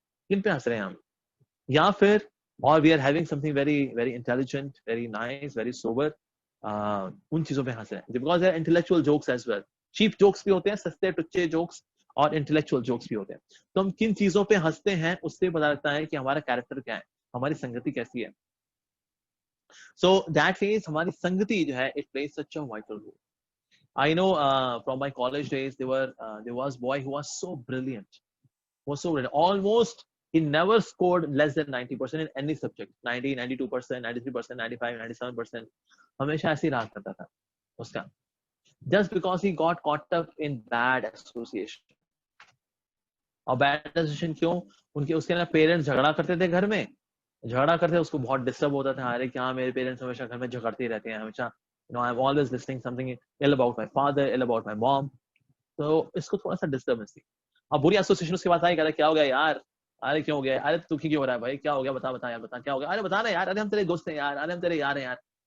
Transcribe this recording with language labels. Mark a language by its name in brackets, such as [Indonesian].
[Hindi] किन पे हंस रहे हैं हम? या फिर और [English] we are having something very very intelligent, very nice, very sober, [Hindi] उन चीजों पे हंस रहे हैं. [English] Because their intellectual jokes as well. [Hindi] Cheap jokes भी होते हैं, सस्ते टुच्चे जोक्स, और इंटेलेक्चुअल जोक्स भी होते हैं. तो हम किन चीजों पे हंसते हैं उससे पता लगता है कि हमारा कैरेक्टर क्या है, हमारी संगति कैसी है. [English] So that means [Hindi] हमारी संगति जो है, [English] it plays such a vital role. I know from my college days there was boy who was so brilliant, almost he never scored less than 90% in any subject. 90, 92%, 93%, 95, 97%. [Hindi] हमेशा ऐसे ही रहा करता था उसका. [English] Just because he got caught up in bad association. [Hindi] और [English] bad association [Hindi] क्यों? उसके ना पेरेंट्स झगड़ा करते थे घर में, झगड़ा करते, उसको बहुत डिस्टर्ब होता था. अरे क्या मेरे पेरेंट्स हमेशा घर में झगड़ते रहते हैं, हमेशा, [English] You know, I am always listening something ill about my father, ill about my mom. [Hindi] तो इसको थोड़ा सा डिस्टर्बेंस थी. अब बुरी एसोसिएशन उसके बाद आई, कहता क्या हो गया यार, अरे क्यों हो गया, अरे दुखी क्यों हो रहा है भाई, क्या हो गया, बता यार, बता क्या हो गया, अरे बता ना यार, अरे हम तेरे दोस्त हैं यार, अरे हम तेरे यार हैं यार.